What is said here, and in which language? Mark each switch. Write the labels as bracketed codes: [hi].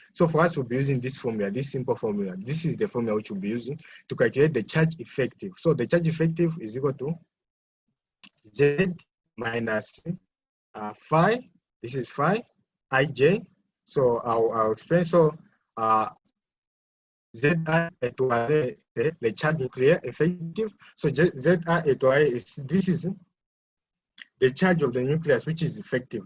[en] So for us, we'll be using this formula, this simple formula. This is the formula which we'll be using to calculate the charge effective. So the charge effective is equal to Z minus phi. This is phi, ij. So I'll explain. So [fr] ZA étoilé, c'est le charge nucléaire effective. [en] So ZA étoilé is this is the charge of the nucleus which is effective.